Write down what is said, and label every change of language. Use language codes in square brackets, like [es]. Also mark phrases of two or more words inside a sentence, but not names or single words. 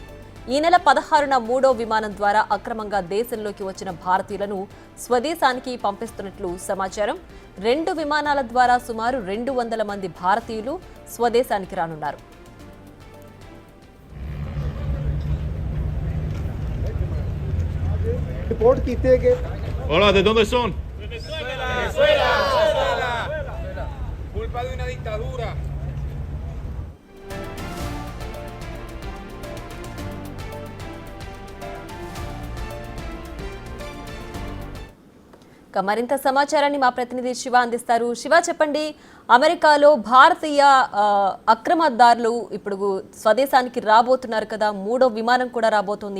[te] ఈ నెల 16న 3వ విమానం ద్వారా అక్రమంగా దేశంలోకి వచ్చిన భారతీయులను స్వదేశానికి పంపిస్తున్నట్లు సమాచారం. 2 విమానాల ద్వారా సుమారు 200 మంది భారతీయులు స్వదేశానికి రానున్నారు. रिपोर्ट कीते कि [es] Hola, ¿de dónde son? Venezuela. Culpa de una dictadura. [te] మరింత సమాచారాన్ని మా ప్రతినిధి శివ అందిస్తారు. శివ, చెప్పండి, అమెరికాలో భారతీయ అక్రమదారులు ఇప్పుడు స్వదేశానికి రాబోతున్నారు కదా, 3వ విమానం కూడా రాబోతోంది.